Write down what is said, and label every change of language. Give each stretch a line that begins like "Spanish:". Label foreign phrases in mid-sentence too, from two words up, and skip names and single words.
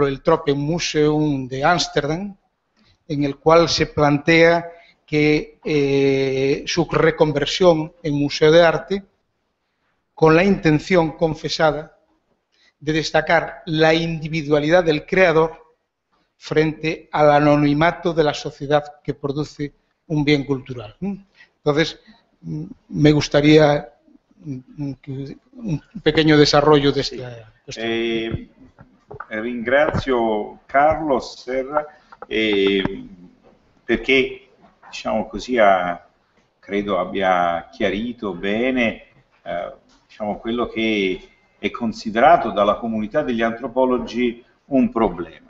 Spanish: el Tropenmuseum de Ámsterdam, en el cual se plantea que su reconversión en museo de arte, con la intención confesada de destacar la individualidad del creador frente al anonimato de la sociedad que produce un bien cultural. Entonces, me gustaría un pequeño desarrollo de esta cuestión.
Italian: Ringrazio Carlos Serra perché, diciamo così, credo abbia chiarito bene diciamo, quello che è considerato dalla comunità degli antropologi un problema.